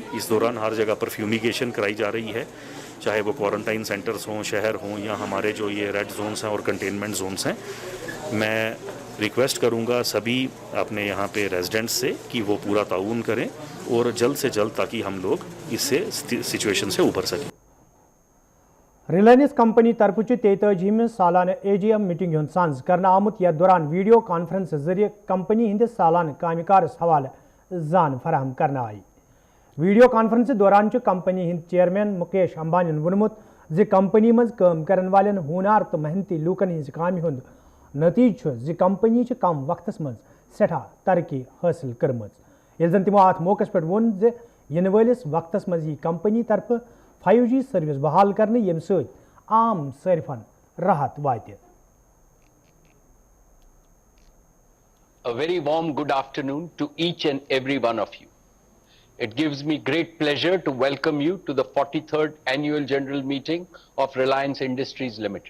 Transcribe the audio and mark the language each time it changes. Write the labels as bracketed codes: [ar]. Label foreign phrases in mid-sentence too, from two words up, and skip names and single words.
[hi] इस दौरान हर जगह पर फ्यूमिगेशन कराई जा रही है, चाहे वो [en] quarantine centers [hi] हों, शहर हों, या हमारे जो ये [en] red zones [hi] हैं और [en] containment zones [hi] हैं। मैं रिक्वेस्ट करूँगा सभी अपने यहाँ पे रेजिडेंट्स से कि वो पूरा ताउन करें और जल्द से जल्द, ताकि हम लोग इससे सिचुएशन से उभर सकें। [ks] रिलायंस कंपनी तरफ 43 सालाना AGM मीटिंग हुंद सांझ करना आमुत यथ दौरान [en] video conference [ks] जरिए कंपनी हिंदिस सालाना कामकारस हवाले जान फराहम करना आई। [en] video conference [ks] दौरान कंपनी हिंद चेयरमैन मुकेश अंबानी वोनमुत जे कंपनी मज काम करन वालेन हुनार तो मेहनती लूकन हिंज कामि हुंद नतीज जे कंपनी कम वक्तस मज सेठा तरक्की हासिल करमज। येल जन तिमो अत मौकस पे वोन जे यिन वालिस वक्तस मज यी कंपनी तरफ 5G सर्विस बहाल करने यम सत आम सारिफन राहत वाते। [en] A very warm good afternoon to each and every one of you. It gives me great pleasure to welcome you to the 43rd Annual General Meeting of Reliance Industries Limited.